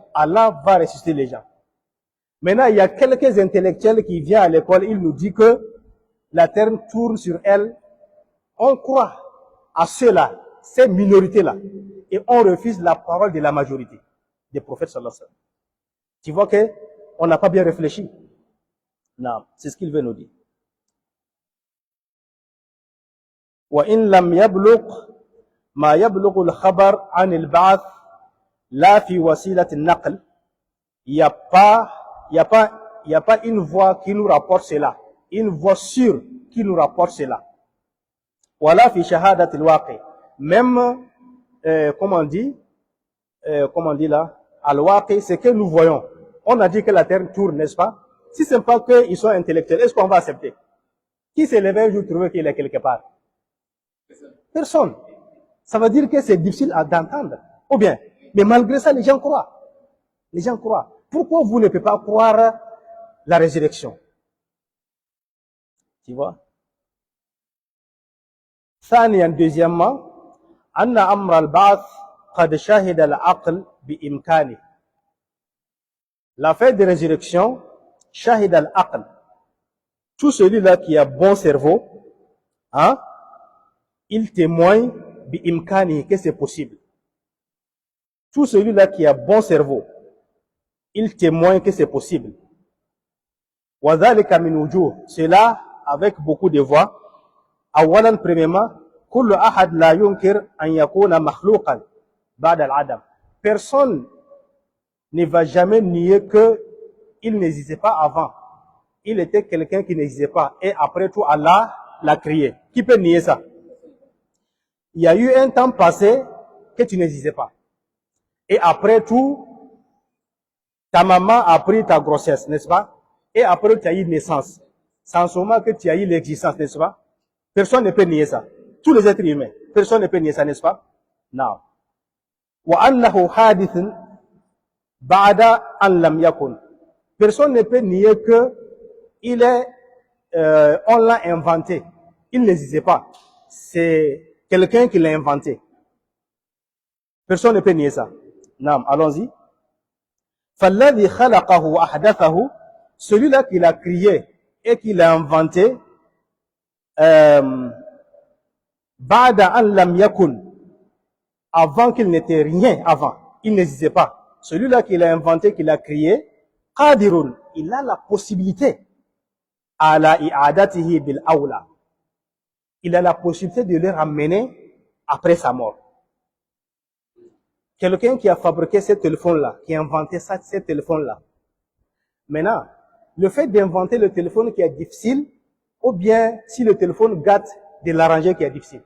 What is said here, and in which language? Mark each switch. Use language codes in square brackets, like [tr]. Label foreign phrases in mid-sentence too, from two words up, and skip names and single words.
[fr] Allah va ressusciter les gens. Maintenant, il y a quelques intellectuels qui viennent à l'école, ils nous disent que la terre tourne sur elle. On croit à ceux-là, ces minorités-là, et on refuse la parole de la majorité des prophètes [ar] صلى الله عليه وسلم. [fr] Tu vois que on n'a pas bien réfléchi. Non, c'est ce qu'il veut nous dire. [ar] وإن لم يبلغ ما يبلغ الخبر عن البعث لا في وسيلة النقل. [fr] Il n'y a pas une voix qui nous rapporte cela, une voix sûre qui nous rapporte cela. [ar] Voilà في شهادة الواقع. [fr] Même comment on dit là, al-waqi, c'est que nous voyons. On a dit que la terre tourne, n'est-ce pas? Si ce n'est pas qu'ils sont intellectuels, est-ce qu'on va accepter? Qui s'est levé un jour trouver qu'il est quelque part? Personne. Ça veut dire que c'est difficile d'entendre. Ou bien, mais malgré ça, les gens croient. Les gens croient. Pourquoi vous ne pouvez pas croire la résurrection? Tu vois? ثانيا, deuxièmement, [ar] أن أمر البعث قد شهد العقل بإمكانه. [fr] L'affaire de résurrection, [ar] شاهد العقل. [fr] Tout celui-là qui a bon cerveau, hein, il témoigne bi-imkani que c'est possible. Tout celui-là qui a bon cerveau, il témoigne que c'est possible. [ar] وذلك من وجوه. [fr] Cela avec beaucoup de voix. Awalan, premièrement, [ar] كل أحد لا ينكر أن يكون مخلوقا بعد العدم. [fr] Personne ne va jamais nier que il n'existait pas avant. Il était quelqu'un qui n'existait pas. Et après tout, Allah l'a créé. Qui peut nier ça? Il y a eu un temps passé que tu n'existais pas. Et après tout, ta maman a pris ta grossesse, n'est-ce pas? Et après, tu as eu naissance. Sans seulement que tu as eu l'existence, n'est-ce pas? Personne ne peut nier ça. Tous les êtres humains. Personne ne peut nier ça, n'est-ce pas? Non. [ar] وأنه حادث بعد أن لم يكن. [fr] Personne ne peut nier que il est, on l'a inventé. Il n'existait pas. C'est quelqu'un qui l'a inventé. Personne ne peut nier ça. Non, allons-y. [ar] فَالَّذِي خَلَقَهُ وَأَحْدَثَهُ. [fr] Celui-là qui l'a créé et qui l'a inventé, [ar] بَعْدَ أَنْ لَمْ يَكُنْ, [fr] avant qu'il n'était rien avant. Il n'existait pas. Celui-là qui l'a inventé, qui l'a créé, qadirun, il a la possibilité [ar] على إعادته بالأولى. [fr] Il a la possibilité de le ramener après sa mort. Quelqu'un qui a fabriqué ce téléphone-là, qui a inventé ce téléphone-là. Maintenant, le fait d'inventer le téléphone qui est difficile, ou bien si le téléphone gâte de l'arranger qui est difficile.